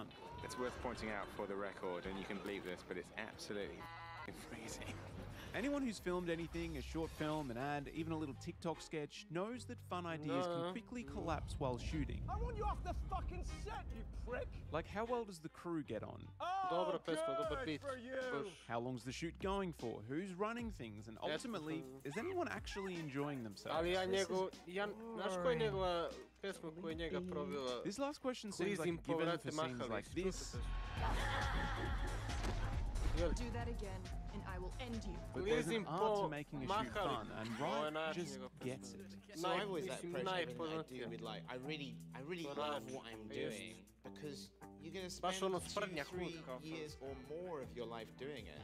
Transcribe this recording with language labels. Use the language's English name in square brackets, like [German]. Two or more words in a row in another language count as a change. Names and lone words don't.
[English] It's worth pointing out for the record, and you can believe this, but it's absolutely freezing. Anyone who's filmed anything, a short film, an ad, even a little TikTok sketch, knows that fun ideas can quickly collapse while shooting. I want you off the fucking set, you prick! Like, how well does the crew get on? [Serbian] Dobra pesma, dobar beat. [English] How long's the shoot going for? Who's running things? And ultimately, is anyone actually enjoying themselves? [Serbian] Ali znaš koja je njegova pesma koja je njega provela? [English] This last question seems like a given for scenes like this. Do that again, and I will end you. But there's an art to making a shoot fun, and Nigh just gets it. So I always approach everything I do with like, I really love what I'm doing, because you're going to spend 2-3 years or more of your life doing it.